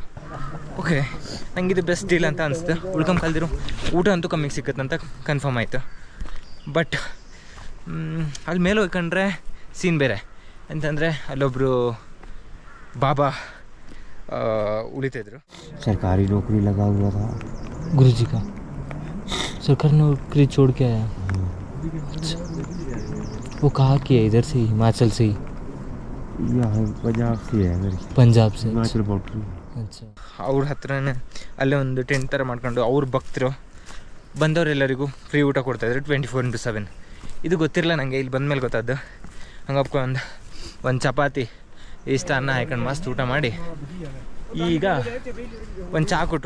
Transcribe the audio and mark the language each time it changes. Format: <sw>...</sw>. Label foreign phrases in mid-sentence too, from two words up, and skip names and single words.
<kn>ಓಕೆ ನಂಗೆ ಇದು</kn> <en>best deal</en> <kn>ಅಂತ ಅನಿಸ್ತು. ಉಳ್ಕೊಂಡ್ ಕಲ್ದಿರು ಊಟ ಅಂತೂ ಕಮ್ಮಿಗೆ ಸಿಕ್ಕತ್ತಂತ ಕನ್ಫರ್ಮ್ ಆಯಿತು. ಬಟ್ ಅಲ್ಲಿ ಮೇಲೆ ಹೋಗ್ಕೊಂಡ್ರೆ ಸೀನ್ ಬೇರೆ ಅಂತಂದರೆ ಅಲ್ಲೊಬ್ಬರು ಬಾಬಾ ಉಳಿತಿದ್ರು.</kn> <hi>सरकारी नौकरी लगा हुआ था गुरुजी का, सरकारी नौकरी छोड़ के आया. वो कहाँ की है? इधर से ही, हिमाचल से ही? यहाँ पंजाब से है मेरी. पंजाब से. हिमाचल बॉर्डर. अच्छा.</hi> <kn>ಅವ್ರ ಹತ್ರನೇ ಅಲ್ಲೇ ಒಂದು ಟೆಂಟ್ ಥರ ಮಾಡ್ಕೊಂಡು ಅವ್ರ ಭಕ್ತರು ಬಂದವರೆಲ್ಲರಿಗೂ ಫ್ರೀ ಊಟ ಕೊಡ್ತಾಯಿದ್ರು 24/7. ಇದು ಗೊತ್ತಿರಲ್ಲ ನನಗೆ, ಇಲ್ಲಿ ಬಂದಮೇಲೆ ಗೊತ್ತಾದ್ದು. ಹಂಗಪ್ಪ ಒಂದು ಚಪಾತಿ ಇಷ್ಟ ಅನ್ನ ಹಾಕೊಂಡು ಮಸ್ತ್ ಊಟ ಮಾಡಿ ಈಗ ಒಂದು ಚಹಾ ಕೊಟ್ಟರು.</kn>